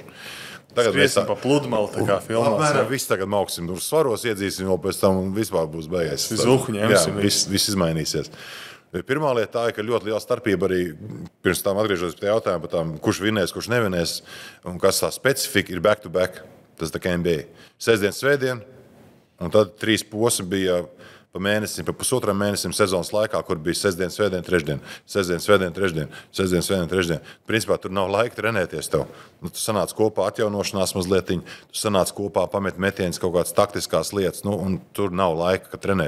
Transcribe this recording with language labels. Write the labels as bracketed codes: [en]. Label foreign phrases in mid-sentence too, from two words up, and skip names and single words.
[lv] Tagad mēs pa pludmali tā kā filmās. Apmēram viss tagad mauksim, svaros iedzīsim vēl pēc tam un vispār būs beigais. Zuhu ņemsim. Viss izmainīsies. Pirmā lieta tā ir, ka ļoti liela starpība arī pirms tam atgriežoties pie jautājuma par tām, kurš vinēs, kurš nevinēs, un kas tā specifika ir [en] back-to-back. [lv] Tas tā kā NBA. Sestdien, svētdien, un tad 3 posmi bija pa mēnesim, pa pusotram mēnesim sezonas laikā, kur bija sestdien, svētdien, trešdien, sestdien, svētdien, trešdien, sestdien, svētdien, trešdien. Principā tur nav laika trenēties tev. Tu sanāc kopā atjaunošanās mazlietiņ, tu sanāc kopā pamet metienus kaut kādas taktiskās lietas, un tur nav laika, kad trenēt.